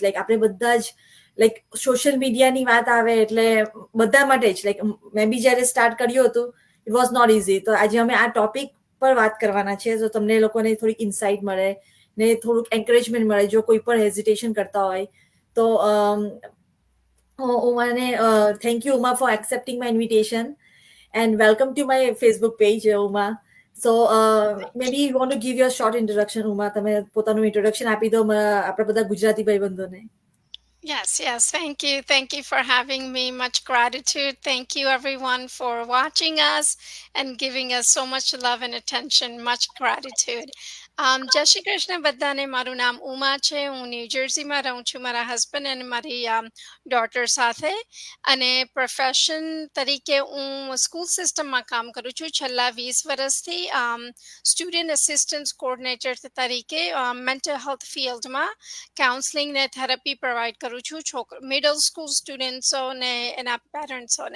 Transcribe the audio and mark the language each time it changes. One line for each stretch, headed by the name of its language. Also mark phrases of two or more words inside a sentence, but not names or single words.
Gujarati: લાઈક આપણે બધા જ લાઈક
English: social media
Gujarati: વાત આવે એટલે બધા માટે જ લાઈક મેં બી જ્યારે સ્ટાર્ટ કર્યું હતું,
English: it was not easy.
Gujarati: તો આજે અમે આ ટોપિક પર વાત કરવાના છે, તો તમને લોકોને થોડીક ઇન્સાઇટ મળે ને થોડુંક એન્કરેજમેન્ટ મળે જો કોઈ પણ હેઝિટેશન કરતા હોય તો.
English: ઉમાને thank you Uma for accepting my invitation and welcome to my Facebook page, Uma. So maybe you want to give your short introduction, Uma.
Gujarati: તમે પોતાનું introduction આપી દો આપણા બધા ગુજરાતી ભાઈબંધોને.
English: Yes, yes. Thank you. Thank you for having me. Much gratitude. Thank you, everyone, for watching us and giving us so much love and attention. Much gratitude.
Gujarati: જય શ્રી કૃષ્ણ બધાને. મારું નામ ઉમા છે. હું ન્યૂ જર્સીમાં રહું છું મારા હસબન્ડ અને મારી ડોટર સાથે. અને પ્રોફેશન તરીકે હું
English: school system
Gujarati: કામ કરું છું છેલ્લા 20 વર્ષથી.
English: student assistance coordinator
Gujarati: તરીકે
English: mental health field
Gujarati: કાઉન્સલિંગ ને
English: therapy provide
Gujarati: કરું છું
English: middle school students
Gujarati: એના પેરેન્ટ્સોને.